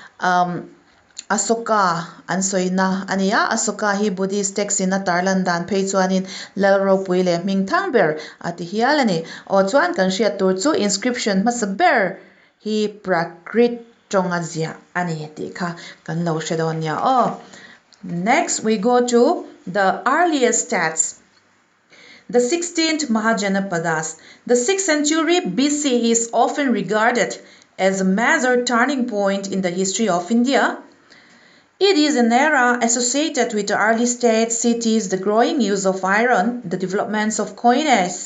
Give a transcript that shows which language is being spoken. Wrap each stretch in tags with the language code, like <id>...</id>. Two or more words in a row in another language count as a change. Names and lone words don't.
<lus>Asoka ansoina ania Asoka hi</lus> <en>Buddhist text</en> <lus>in tarlan dan phei chuanin lalro puile mingthang ber ati hialani o chuan kan hriat tur chu inscription masaber hi prakrit tongazia ani ti kha kan lo shedonia o.</lus> <en>Next we go to the earliest stats. The 16th Mahajanapadas. The 6th century BC is often regarded as a major turning point in the history of India. It is an era associated with the early state cities, the growing use of iron, the developments of coinage.</en>